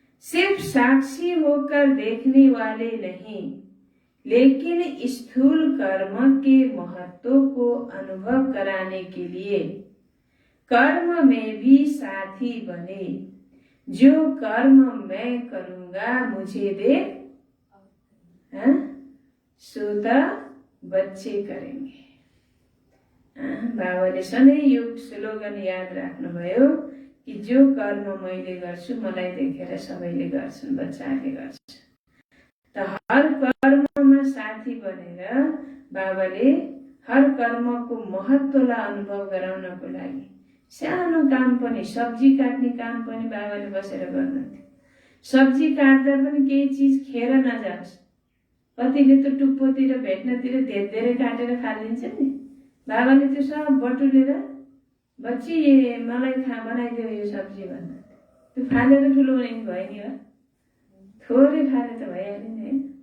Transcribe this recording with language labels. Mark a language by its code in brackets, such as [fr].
[hi] सिर्फ साक्षी होकर देखने वाले नहीं, लेकिन स्थूल कर्म के महत्व को अनुभव कराने के लिए कर्म में भी साथी बने। जो कर्म मैं करूंगा मुझे देख सो त बच्चे करेंगे। [ne] बाबाले सधैँ यो स्लोगन याद राख्नुभयो कि जो कर्म मैले गर्छु मलाई देखेर सबैले गर्छन्, बच्चाहरूले गर्छन्। त हर कर्ममा साथी बनेर बाबाले हर कर्मको महत्वलाई अनुभव गराउनको लागि सानो काम पनि, सब्जी काट्ने काम पनि बाबाले बसेर गर्नुहुन्थ्यो। सब्जी काट्दा पनि केही चिज खेर नजाओस्। कतिले त टुप्पोतिर भेट्नतिर धेरै काटेर खालिन्छ नि, बाबाले त्यो सब बटुलेर बच्ची मलाई बनाइदियो यो सब्जी भन्दा त्यो फालेर ठुलो हुने भयो नि। थोरै फाले त भइहाल्यो नि है।